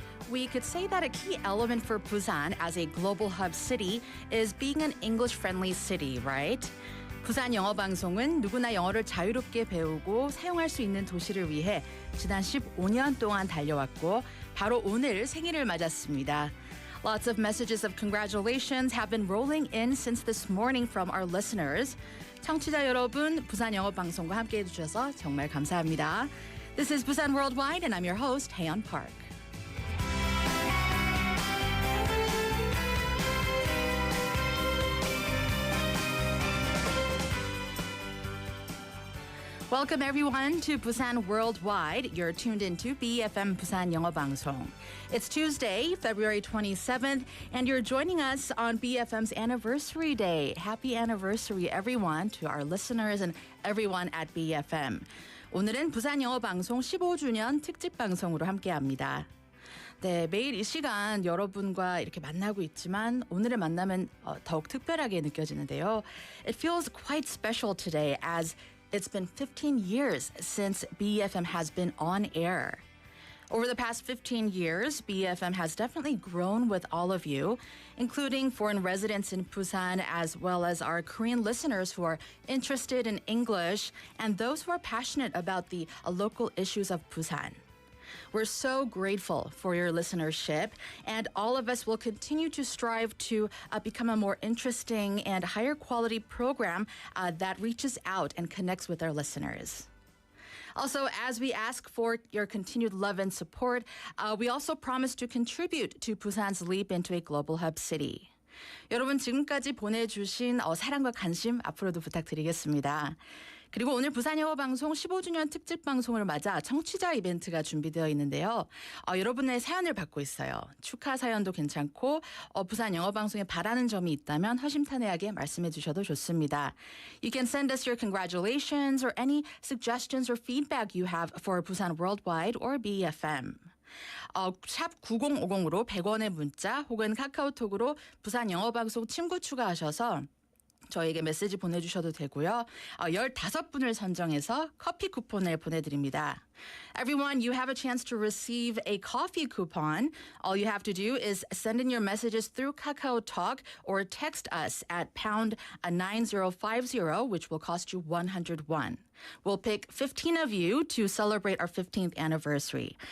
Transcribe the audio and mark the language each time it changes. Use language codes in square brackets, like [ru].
[en] we could say that a key element for Busan as a global hub city is being an English-friendly city, right? [ko] 부산 영어방송은 누구나 영어를 자유롭게 배우고 사용할 수 있는 도시를 위해 지난 15년 동안 달려왔고 바로 오늘 생일을 맞았습니다. [en] Lots of messages of congratulations have been rolling in since this morning from our listeners. [ko] 청취자 여러분, 부산 영어방송과 함께해 주셔서 정말 감사합니다. [en] This is Busan Worldwide and I'm your host, Haeyeon Park. Welcome everyone to Busan Worldwide. You're tuned into BeFM Busan 영어방송. It's Tuesday, February 27th, and you're joining us on BeFM's anniversary day. Happy anniversary, everyone, to our listeners and everyone at BeFM. [ko] 오늘은 부산 영어방송 15주년 특집방송으로 함께합니다. 네, 매일 이 시간 여러분과 이렇게 만나고 있지만 오늘의 만남은 더욱 특별하게 느껴지는데요. [en] It feels quite special today as it's been 15 years since BeFM has been on air. Over the past 15 years, BeFM has definitely grown with all of you, including foreign residents in Busan, as well as our Korean listeners who are interested in English and those who are passionate about the local issues of Busan. We're so grateful for your listenership, and all of us will continue to strive to become a more interesting and higher quality program that reaches out and connects with our listeners. Also, as we ask for your continued love and support, we also promise to contribute to Busan's leap into a global hub city. [ko] 여러분 지금까지 보내주신 사랑과 관심 앞으로도 부탁드리겠습니다. 그리고 오늘 부산 영어방송 15주년 특집 방송을 맞아 청취자 이벤트가 준비되어 있는데요. 여러분의 사연을 받고 있어요. 축하 사연도 괜찮고 부산 영어방송에 바라는 점이 있다면 허심탄회하게 말씀해 주셔도 좋습니다. [en] You can send us your congratulations or any suggestions or feedback you have for Busan Worldwide or BeFM. [ko] 샵 9050으로 100원의 문자 혹은 카카오톡으로 부산 영어방송 친구 추가하셔서 저에게 메시지 보내주셔도 되고요. 15분을 선정해서 커피 쿠폰을 보내드립니다. [en] Everyone, you have a chance to receive a coffee coupon. All you have to do is send in your messages through Kakao Talk or text us at pound 9050, which will cost you 101. We'll pick 15 of you to celebrate our 15th anniversary.